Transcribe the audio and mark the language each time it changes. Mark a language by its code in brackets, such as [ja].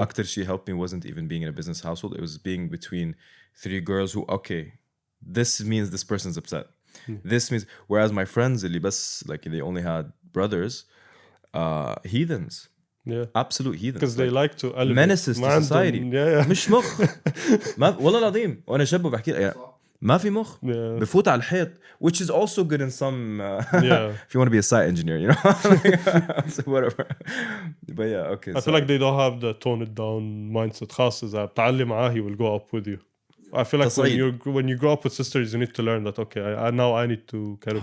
[ar] أكتر شيء [en] helped me wasn't even being in a business household. It was being between three girls who, okay, this means this person's upset. This means, whereas my friends [ar] اللي بس [en] like they only had brothers, heathens. Yeah. Absolute heathens. Because they like to elevate. menaces to society. Yeah. [ar] مش مخ. ما والله العظيم وانا شاب بحكي يعني ما في مخ. [en] Yeah. [ar] بفوت على الحيط, [en] which is also good in some Yeah. if you want to be a site engineer, you know. So whatever. But yeah, okay. I feel like they don't have the tone it down mindset. [ar] خاص إذا بتعلم معاه, [en] he will go up with you. I feel like when you grow up with sisters, you need to learn that, okay, I need to kind of